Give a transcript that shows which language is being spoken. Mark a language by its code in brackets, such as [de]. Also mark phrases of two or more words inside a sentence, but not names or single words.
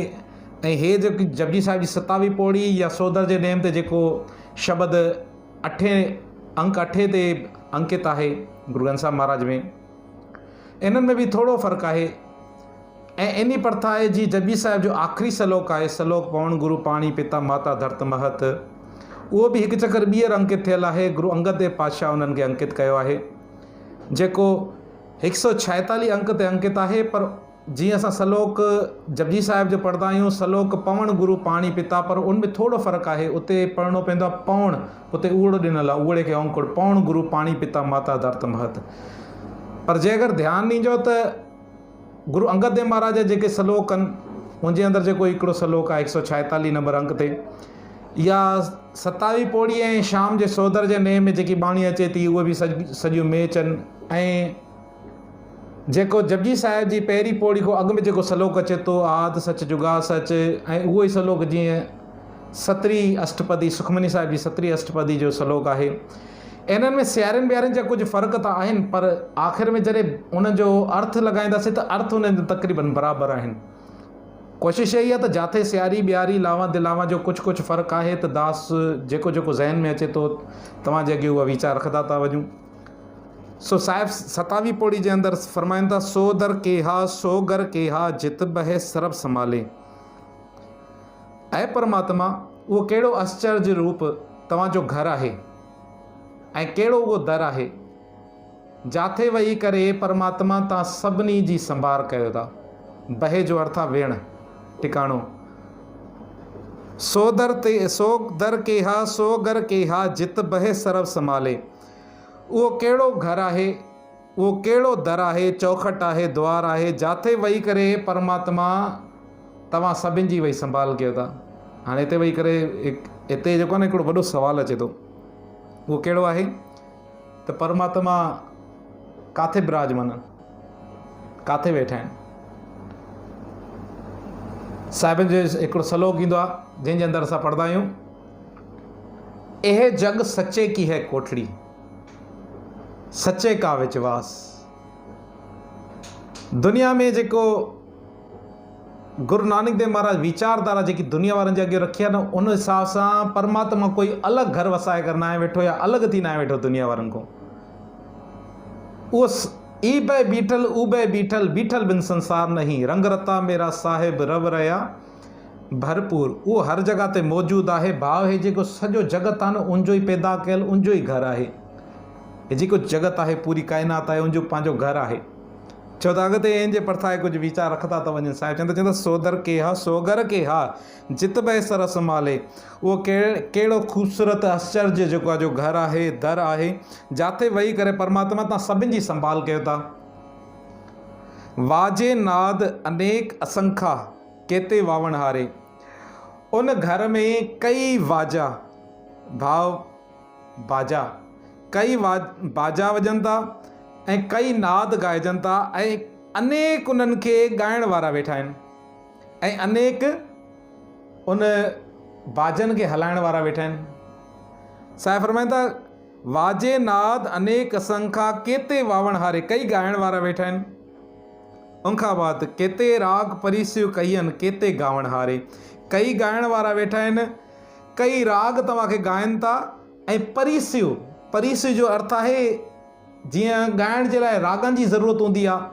[sd] ऐं हे जेकी जपजी साहिब जी 27वीं पौड़ी या सोदर जे नेम ते जेको शब्द 8 ते अंकित आहे गुरु ग्रंथ साहिब महाराज में, इन्हनि में बि थोड़ो फ़र्क़ु आहे। ऐं इन्ही प्रथा आहे जी जपजी साहिब जो आख़िरी श्लोक आहे, [pa] ਸਲੋਕ ਪਵਣ ਗੁਰੂ ਪਾਣੀ ਪਿਤਾ ਮਾਤਾ ਧਰਤ ਮਹਤ। [sd] उहो बि हिकु चकर ॿीहर अंकित थियल आहे। गुरु अंगद देव पातशाह उन्हनि खे अंकित कयो आहे, जेको 146 अंक ते अंकित आहे। पर जीअं असां श्लोक जपजी साहिब जो पढ़ंदा आहियूं, [pa] ਸਲੋਕ ਪਵਣ ਗੁਰੂ ਪਾਣੀ ਪਿਤਾ, [sd] पर उनमें थोड़ो फ़र्क़ु आहे। उते पढ़णो पवंदो आहे पवण, उते उड़ो ॾिनल आहे, उड़े खे औंकुड़, [pa] ਪਵਣ ਗੁਰੂ ਪਾਣੀ ਪਿਤਾ ਮਾਤਾ ਧਰਤ ਮਹਤ। [sd] पर जे अगरि ध्यानु ॾींदो त गुरु अंगद देव महाराज जा जेके श्लोक आहिनि उनजे अंदरि जेको हिकिड़ो श्लोक आहे 146 नंबर अंक ते, या 27वीं पौड़ी ऐं शाम जे सोदर जे नेम में जेकी बाणी अचे थी उहे बि सॼियूं मैच आहिनि। ऐं जेको जपजी साहिब जी पहिरीं पौड़ी खां अॻु में जेको श्लोक अचे थो, [pa] ਆਦ ਸਚ ਜੁਗਾ ਸਚ, [sd] ऐं उहो ई श्लोक जीअं 37 अष्टपदी सुखमनी साहिब जी 37 अष्टपदी जो श्लोक आहे। इन्हनि में सियारनि ॿियारनि जा कुझु फ़र्क़ु त आहिनि, पर आख़िर में जॾहिं उनजो अर्थ लॻाईंदासीं त अर्थ उन्हनि जो तक़रीबन बराबरि आहिनि। कोशिशि इहा आहे त जिथे सियारी ॿियारी लावा दिलावा जो कुझु फ़र्क़ु आहे त दास जेको जेको ज़हन में अचे थो तव्हांजे अॻे उहा वीचार रखंदा था वञूं। सो साहिब 27वीं पौड़ी जे अंदरि फरमाइनि था, [pa] ਸੋ ਦਰ ਕੇਹਾ ਸੋ ਘਰ ਕੇਹਾ ਜਿਤ ਬਹੇ ਸਰਬ ਸੰਭਾਲੇ। [sd] ऐं परमात्मा उहो कहिड़ो आश्चर्य रूप तव्हांजो घरु आहे ऐं कहिड़ो उहो दर आहे जिथे वेही करे परमात्मा तव्हां सभिनी जी संभाल कयो था। बहे जो अर्थ आहे वेहण, टिकाणो। [pa] ਸੋ ਦਰ ਕੇਹਾ ਸੋ ਘਰ ਕੇਹਾ ਜਿਤ ਬਹੇ ਸਰਬ ਸੰਭਾਲੇ। [sd] उहो कहिड़ो घरु आहे, उहो कहिड़ो दर आहे, चौखट आहे, द्वार आहे, जिथे वेही करे परमात्मा तव्हां सभिनी जी वेही संभाल कयो था। हाणे हिते वेही करे हिते जेको आहे न हिकिड़ो वॾो सुवालु अचे थो, उहो कहिड़ो आहे त परमात्मा किथे विराजमान आहिनि, किथे वेठा आहिनि। साहिबनि जो हिकिड़ो श्लोक ईंदो आहे जंहिंजे अंदरि असां पढ़ंदा आहियूं, [pa] ਏਹ ਜਗ ਸਚੇ ਕੀ ਹੈ ਕੋਠੜੀ ਸਚੇ ਕਾ ਵਿਸ਼ਵਾਸ। [sd] दुनिया में जेको गुरु नानक देव महाराज वीचारधारा जेकी दुनिया वारनि जे अॻे रखी आहे न, उन हिसाब सां परमात्मा कोई अलॻि घर वसाए करे न आहे वेठो या अलॻि थी न आहे वेठो दुनिया वारनि खां। उहो ई [pa] ਬੇ ਬੀਠਲ ਊ ਬੇ ਬੀਠਲ ਬੀਠਲ ਬਿਨ ਸੰਸਾਰ ਨਹੀਂ, ਰੰਗ ਰਤਾ ਮੇਰਾ ਸਾਹਿਬ ਰਵ ਰਯਾ ਭਰਪੂਰ। [sd] उहो हर जॻह ते मौजूदु आहे। भाव हे जेको सॼो जगत आहे न उनजो ई पैदा कयल उनजो ई घरु आहे। हे जेको जगत आहे, पूरी काइनात आहे, उनजो पंहिंजो घरु आहे। छो त अॻिते इन जे प्रथा कुझु वीचार रखंदा था वञनि। साहिब चवंदा [pa] ਸੋਦਰ ਕੇਹਾ ਸੋਗਰ ਕੇਹਾ ਜਿਤ ਬਹ ਸਰ ਸੰਭਾਲੇ। [sd] उहो कहिड़ो ख़ूबसूरत आश्चर्य जेको आहे जो घरु आहे, दर आहे, जिथे वेही करे परमात्मा तव्हां सभिनी जी संभाल कयो था। [pa] ਵਾਜੇ ਨਾਦ ਅਨੇਕ ਅਸੰਖਾ ਕੇਤੇ ਵਾਵਣ ਹਾਰੇ। [sd] उन घर में कई वाजा, भाव बाजा वॼनि था ऐं कई नाद ॻाइजनि था ऐं अनेक उन्हनि खे ॻाइण वारा वेठा आहिनि ऐं अनेक उन बाजनि खे हलाइण वारा वेठा आहिनि। साहिब फरमाइनि था [pa] ਵਾਜੇ ਨਾਦ ਅਨੇਕ ਅਸੰਖਾ ਕੇਤੇ ਵਾਵਣ ਹਾਰੇ, [sd] कई ॻाइण वारा वेठा आहिनि। उनखां बाद [pa] ਕੇਤੇ ਰਾਗ ਪਰੀਸੀਯੂੰ ਕਯਨਿ ਕੇਤੇ ਗਾਵਣ ਹਾਰੇ, [sd] कई ॻाइण वारा वेठा आहिनि, कई राग तव्हांखे ॻाइनि था ऐं परीसियूं, परीसियूं जो अर्थ आहे जीअं ॻाइण जे लाइ रागनि जी ज़रूरत हूंदी आहे।